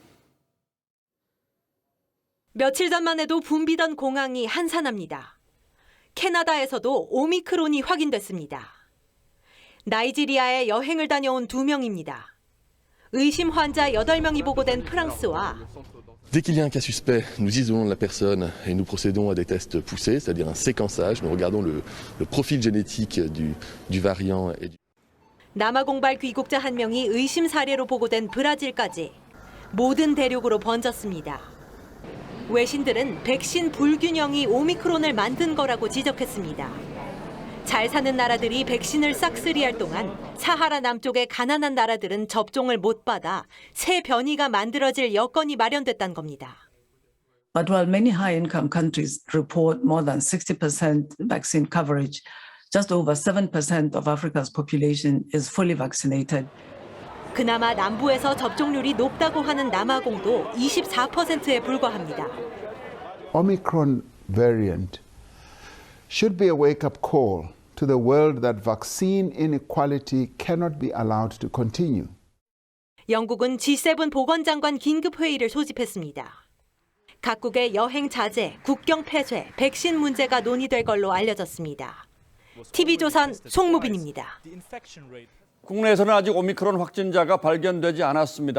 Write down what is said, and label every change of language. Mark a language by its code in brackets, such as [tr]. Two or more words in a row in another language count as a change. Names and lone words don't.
[ko] 며칠 전만 해도 붐비던 공항이 한산합니다. 캐나다에서도 오미크론이 확인됐습니다. 나이지리아에 여행을 다녀온 2명입니다. 의심 환자 8명이 보고된 프랑스와 [fr] Dès qu'il y a un cas suspect, nous isolons la personne et nous procédons à des tests poussés, c'est-à-dire un séquençage. Nous regardons le profil génétique du variant. [ko] 남아공발 귀국자 1명이 의심 사례로 보고된 브라질까지 모든 대륙으로 번졌습니다. 외신들은 백신 불균형이 오미크론을 만든 거라고 지적했습니다. 잘 사는 나라들이 백신을 싹쓸이할 동안 사하라 남쪽의 가난한 나라들은 접종을 못 받아 새 변이가 만들어질 여건이 마련됐다는 겁니다. [en] But while many high-income countries report more than 60% vaccine coverage, just over 7% of Africa's population is fully vaccinated. [ko] 그나마 남부에서 접종률이 높다고 하는 남아공도 24%에 불과합니다. [en] Omicron variant should be a wake-up call to the world that vaccine inequality cannot be allowed to continue. [ko] 영국은 G7 보건장관 긴급회의를 소집했습니다. 각국의 여행 자제, 국경 폐쇄, 백신 문제가 논의될 걸로 알려졌습니다. TV조선 송무빈입니다. 국내에서는 아직 오미크론 확진자가 발견되지 않았습니다.